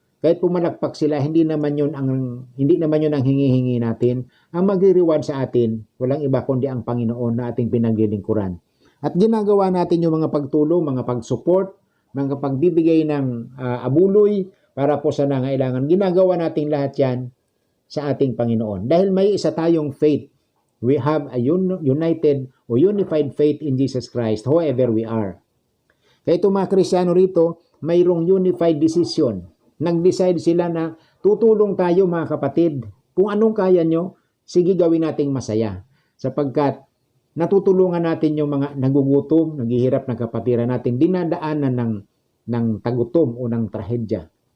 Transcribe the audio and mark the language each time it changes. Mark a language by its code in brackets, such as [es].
[tl] Kahit pumalakpak sila, hindi naman yun ang hingi-hingi natin. Ang magre-reward sa atin, walang iba kundi ang Panginoon na ating pinaglilingkuran. At ginagawa natin yung mga pagtulong, mga pag-support, mga pagbibigay ng abuloy para po sa nangailangan. Ginagawa natin lahat yan sa ating Panginoon. Dahil may isa tayong faith. [en] We have a united or unified faith in Jesus Christ, whoever we are. [tl] Kaya itong mga Kristiyano rito, mayroong unified decision. Nag-decide sila na tutulong tayo mga kapatid. Kung anong kaya nyo, sige gawin nating masaya. Sapagkat natutulungan natin yung mga nagugutom, naghihirap na kapatiran natin, dinadaanan ng tagutom o ng trahedya.